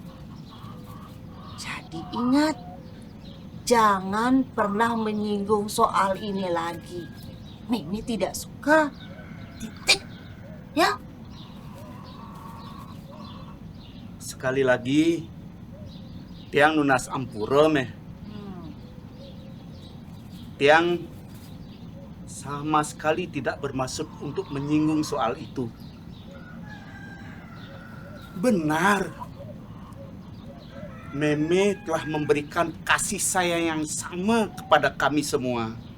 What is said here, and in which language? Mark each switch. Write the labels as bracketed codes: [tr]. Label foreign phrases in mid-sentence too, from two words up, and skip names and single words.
[id] Jadi ingat, jangan pernah menyinggung soal ini lagi. Mimi tidak suka. Titik. Ya. Sekali lagi, [ban] Tiang nunas ampura meh. [id] Tiang sama sekali tidak bermaksud untuk menyinggung soal itu. Benar, Meme telah memberikan kasih sayang yang sama kepada kami semua.